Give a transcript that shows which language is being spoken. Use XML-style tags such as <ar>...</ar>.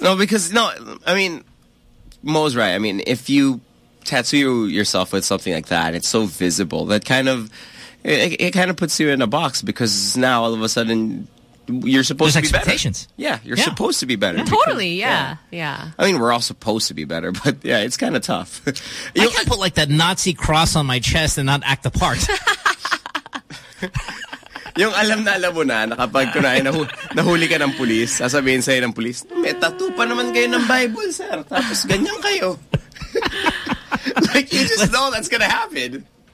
<en>No, because no, I mean, Mo's right. I mean, if you tattoo yourself with something like that, it's so visible that kind of it kind of puts you in a box, because now all of a sudden you're supposed There's to be expectations. Better. Yeah, you're yeah. supposed to be better. Yeah, totally. Because, yeah. I mean, we're all supposed to be better, but yeah, it's kind of tough. You can't put like that Nazi cross on my chest and not act the part.</en> <tl>Yung alam mo na kapag kunay nahuli ka ng pulis, sasabihin sa ng pulis, may tattoo pa naman kayo ng Bible, sir. Tapos ganyan kayo.</tl> <en>Like, you just let's, know that's gonna happen.</en>